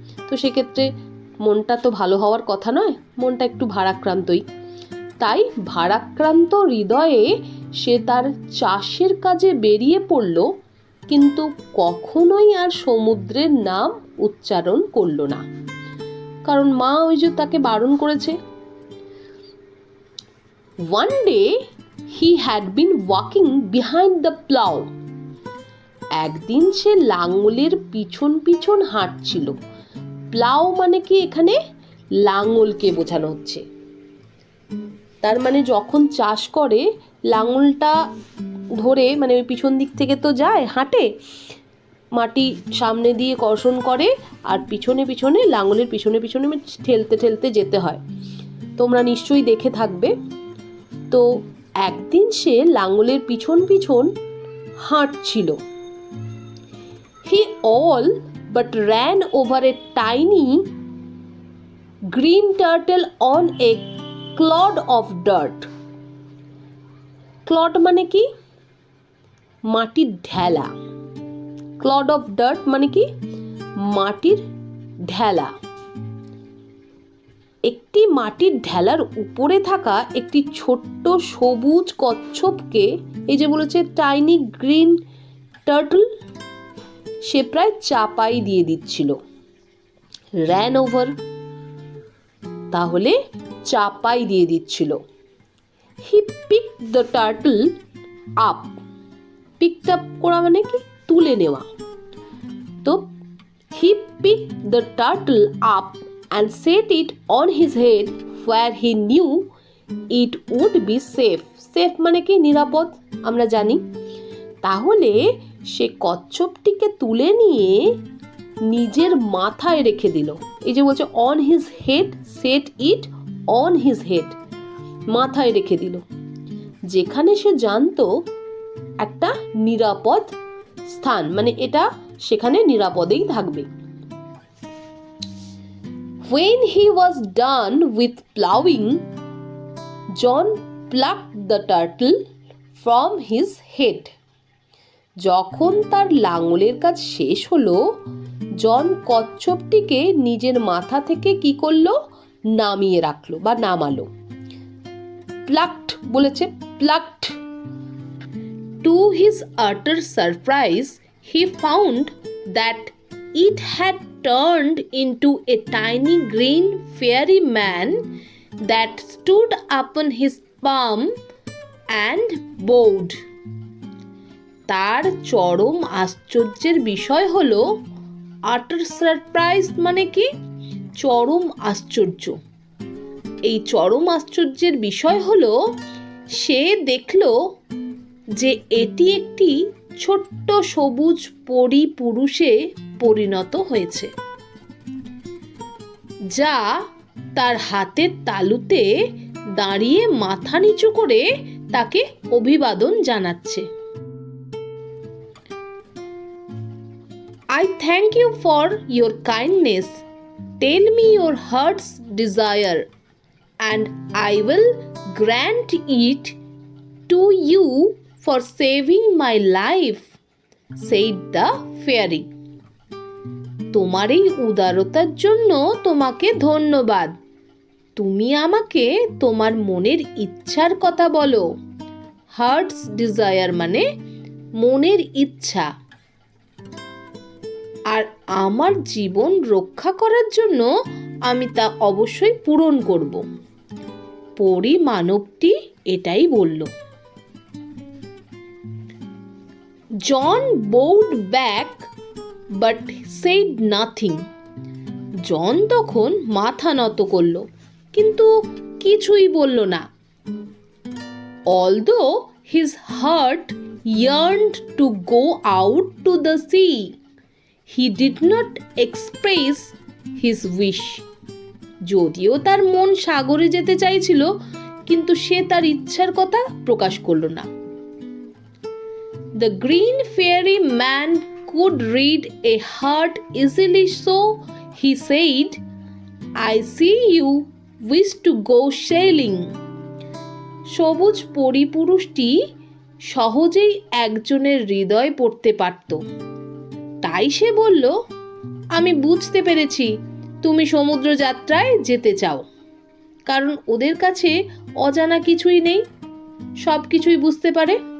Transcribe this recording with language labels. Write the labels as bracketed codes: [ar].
[bn] তো সেক্ষেত্রে মনটা তো ভালো হওয়ার কথা নয়, মনটা একটু ভারাক্রান্তই। তাই ভারাক্রান্ত হৃদয়ে সে তার চাষের কাজে বেরিয়ে পড়ল, কিন্তু কখনোই আর সমুদ্রের নাম উচ্চারণ করল না, কারণ মা ওই যে তাকে বারণ করেছে। [en] One day he had been walking behind the plow. [bn] একদিন সে লাঙলের পিছন পিছন হাঁটছিল। প্লাউ মানে কি, এখানে লাঙলকে বোঝানো হচ্ছে। তার মানে যখন চাষ করে লাঙলটা ধরে, মানে ওই পিছন দিক থেকে তো যায়, হাঁটে, মাটি সামনে দিয়ে কর্ষণ করে, আর পিছনে পিছনে লাঙলের পিছনে পিছনে ঠেলতে ঠেলতে যেতে হয়, তোমরা নিশ্চয়ই দেখে থাকবে। তো একদিন সে লাঙলের পিছন পিছন হাঁটছিল। [en] He all but ran over a tiny green turtle on a clod of dirt. [bn] Clod মানে কি, মাটির ঢেলা। [en] clod of dirt [bn] মানে কি, মাটির ঢেলা। একটি মাটির ঢেলার উপরে থাকা একটি ছোট্ট সবুজ কচ্ছপকে, এই যে বলেছে [en] tiny green turtle, [bn] সে প্রায় চাপাই দিয়ে দিচ্ছিল। [en] ran over, [bn] তাহলে চাপাই দিয়ে দিচ্ছিল। [en] He picked the turtle up. Picked up [bn] করা মানে কি, তুলে নেওয়া। [en] তো he picked the turtle up and set it on his head where he knew it would be safe. [bn] Safe মানে কি, নিরাপদ, আমরা জানি। তাহলে সে কচ্ছপটিকে তুলে নিয়ে নিজের মাথায় রেখে দিল। এই যে বলছে [en] on his head, set it on his head, [bn] মাথায় রেখে দিল, যেখানে সে জানতো একটা নিরাপদ স্থান, মানে এটা সেখানে নিরাপদেই থাকবে। [en] When he was done with plowing, John plucked the turtle from his head. [bn] যখন তার লাঙলের কাজ শেষ হলো, জন কচ্ছপটিকে নিজের মাথা থেকে কি করলো, নামিয়ে রাখলো বা নামালো। [en] plucked [bn] বলেছে, [en] plucked. To his utter surprise, he found that it had turned into a tiny green fairy man that stood upon his palm and bowed. [bn] তার চরম আশ্চর্যের বিষয় হলো, [en] utter surprise [bn] মানে কি, চরম আশ্চর্য। এই চরম আশ্চর্যের বিষয় হলো, সে দেখলো যে এটি একটি ছোট্ট সবুজ পরী পুরুষে পরিণত হয়েছে, যা তার হাতের তালুতে দাঁড়িয়ে মাথা নিচু করে তাকে অভিবাদন জানাচ্ছে। [en] I thank you for your kindness. Tell me your heart's desire, and I will grant it to you for saving my life, said the fairy. [bn] তোমার এই উদারতার জন্য তোমাকে ধন্যবাদ। তুমি আমাকে তোমার মনের ইচ্ছার কথা বলো। [en] heart's desire [bn] মানে মনের ইচ্ছা, আর আমার জীবন রক্ষা করার জন্য আমি তা অবশ্যই পূরণ করব। পরী মানবটি এটাই বলল। [en] John bowed back but said nothing. [bn] জন তখন মাথা নত করল, কিন্তু কিছুই বলল না। [en] Although his heart yearned to go out to the sea, he did not express his wish. [bn] যদিও তার মন সাগরে যেতে চাইছিল, কিন্তু সে তার ইচ্ছার কথা প্রকাশ করল না। [en] The green fairy man could read a heart easily, so he said, I see you wish to go sailing. [bn] সবুজ পরিপুরুষটি সহজেই একজনের হৃদয় পড়তে পারত। তাই সে বলল, আমি বুঝতে পেরেছি তুমি সমুদ্র যাত্রায় যেতে চাও, কারণ ওদের কাছে অজানা কিছুই নেই, সব কিছুই বুঝতে পারে।